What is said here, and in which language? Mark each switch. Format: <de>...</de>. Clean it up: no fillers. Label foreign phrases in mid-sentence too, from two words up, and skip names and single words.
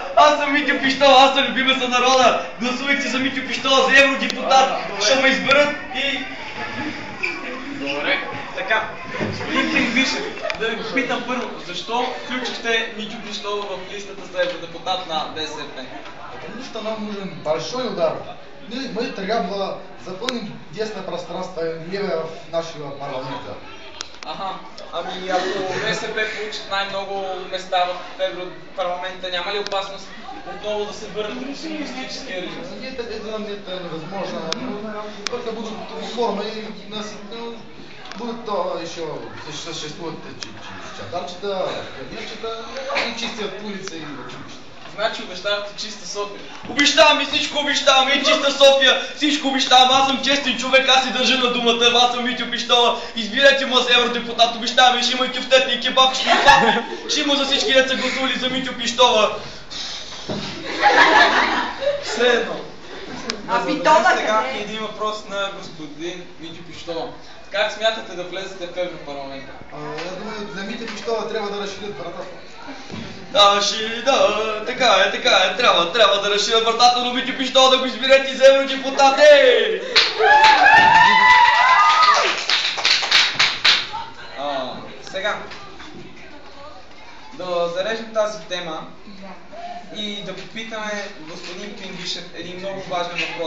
<bg>Аз съм Митьо Пищова, аз съм любимец на народа. Гласувайте за Митьо Пищова, за евродепутат. Ще ме изберат и... Добре, така. Господин Пингвишев, да ви попитам първо, защо включихте Митьо Пищова в листата за евродепутат на БСП?</bg> <ru>Потому что нам нужен большой удар. Мы</ru> <bg>трябва запълним</bg> <ru>тесное пространство левое в нашего парламента.</ru> <bg>Ами ако БСП получат най-много места в Европарламента, няма ли опасност отново да се върнат към комунистическия режим?</bg> <ru>Это невозможно. Только будут реформы и будут то еще существуют</ru> <bg>чатарчета, пионерчета</bg> <ru>и чистят улицы и училища.</ru> <bg>Значи обещавате чиста София. Обещавам и всичко обещавам, и чиста София, всичко обещавам, аз съм честен човек, аз си държа на думата, аз съм Митьо Пищова, избирайте му за евродепутат, обещавам и ще има и кюфтет и кебаб, ще има папи, ще има за всички деца гласували за Митьо Пищова. Все едно. Сега един въпрос на господин Митьо Пищова. Как смятате да влезете в Европарламента?</bg> <ru>Я думаю,</ru> <bg>за Митьо Пищова трябва да разширят вратата. Така е, трябва да разширят вратата на Митьо Пищова, да го изберете за евродепутат, Сега, да зарежем тази тема и да попитаме господин Пингвишев един много важен въпрос.</bg>